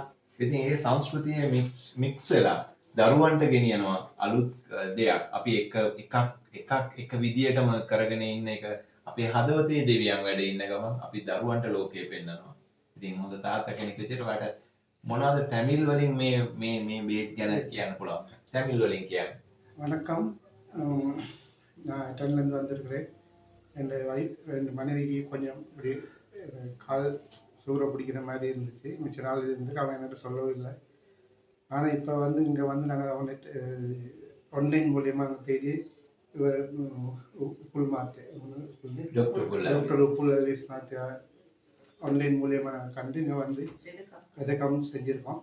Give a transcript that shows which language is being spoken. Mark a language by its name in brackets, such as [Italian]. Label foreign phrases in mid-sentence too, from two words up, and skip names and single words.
[Sinhala] ඉතින් ඒ සංස්කෘතිය මික්ස් වෙලා දරුවන්ට ගෙනියනවා අලුත් දෙයක්. අපි එක විදියටම කරගෙන ඉන්න එක අපේ හදවතේ දෙවියන් වැඩ ඉන්න ගමන් අපි දරුවන්ට ලෝකය පෙන්නනවා. ඉතින් හොඳ තාත්තා කෙනෙක් විදියට වට මොනවද ටැමිල් වලින් මේ බේත් ගැන කියන්න පුළුවන්? ටැමිල් වලින් කියන්න. [Tamil] வணக்கம். நான் ரிட்டர்ன்லேருந்து வந்திருக்கிறேன். என் மனைவிக்கு கொஞ்சம் இப்படி கால் சூற பிடிக்கிற மாதிரி இருந்துச்சு. மிச்ச நாள் இருந்துட்டு அவன் என்கிட்ட சொல்லவும் இல்லை. ஆனால் இப்போ வந்து இங்கே வந்து நாங்கள் அவனை ஆன்லைன் மூலியமாக நாங்கள் தேடி உப்புல் மாட்டேன் டாக்டர் உப்புல் அலிஸ் மாத்தியா ஆன்லைன் மூலியமாக நாங்கள் கண்டு இங்கே வந்து விதக்கம் செஞ்சுருக்கோம்.